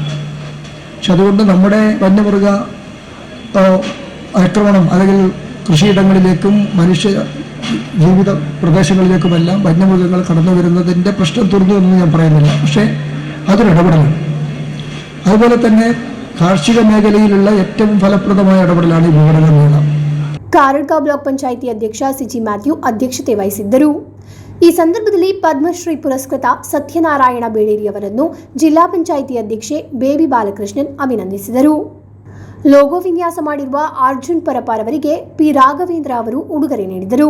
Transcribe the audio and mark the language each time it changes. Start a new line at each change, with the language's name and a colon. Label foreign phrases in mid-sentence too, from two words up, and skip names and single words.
Malayalam: പക്ഷെ അതുകൊണ്ട് നമ്മുടെ വന്യമൃഗ ആക്രമണം അല്ലെങ്കിൽ കൃഷിയിടങ്ങളിലേക്കും മനുഷ്യ ജീവിത പ്രദേശങ്ങളിലേക്കുമെല്ലാം വന്യമൃഗങ്ങൾ കടന്നു വരുന്നതിൻ്റെ പ്രശ്നം തീർന്നു എന്ന് ഞാൻ പറയുന്നില്ല. പക്ഷേ അതൊരു ഇടപെടലാണ്. അതുപോലെ തന്നെ കാർഷിക മേഖലയിലുള്ള ഏറ്റവും ഫലപ്രദമായ ഇടപെടലാണ് ഈ വിപണന മേള.
Kannada: ಕಾರಡ್ಕ ಬ್ಲಾಕ್ ಪಂಚಾಯಿತಿ ಅಧ್ಯಕ್ಷ CG ಮ್ಯಾಥ್ಯೂ ಅಧ್ಯಕ್ಷತೆ ವಹಿಸಿದ್ದರು. ಈ ಸಂದರ್ಭದಲ್ಲಿ ಪದ್ಮಶ್ರೀ ಪುರಸ್ಕೃತ ಸತ್ಯನಾರಾಯಣ ಬೇಡೇರಿ ಅವರನ್ನು ಜಿಲ್ಲಾ ಪಂಚಾಯಿತಿ ಅಧ್ಯಕ್ಷೆ ಬೇಬಿ ಬಾಲಕೃಷ್ಣನ್ ಅಭಿನಂದಿಸಿದರು. ಲೋಗೋ ವಿನ್ಯಾಸ ಮಾಡಿರುವ ಅರ್ಜುನ್ ಪರಪಾರ್ ಅವರಿಗೆ P ರಾಘವೇಂದ್ರ ಅವರು ಉಡುಗೊರೆ ನೀಡಿದರು.